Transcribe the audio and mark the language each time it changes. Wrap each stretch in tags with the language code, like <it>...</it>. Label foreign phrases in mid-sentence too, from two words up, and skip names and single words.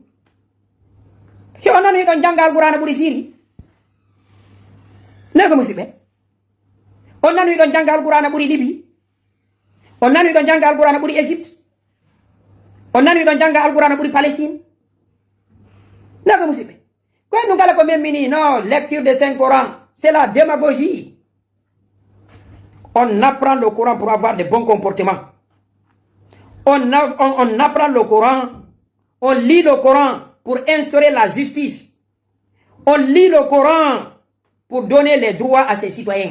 <ff>Yo on nani ɗon janga alqur'ana ɓuri siri. Nako musidɓe. On nani ɗon janga alqur'ana ɓuri Libi. On nani ɗon janga alqur'ana ɓuri Égypte. On nani ɗon janga alqur'ana ɓuri Palestine. Nako musidɓe.</ff> <fr>Ko nous allons comme non, lecture de Saint-Coran, c'est la démagogie. On apprend le Coran pour avoir de bons comportements. On apprend le Coran, on lit le Coran pour instaurer la justice. On lit le Coran pour donner les droits à ses citoyens.</fr>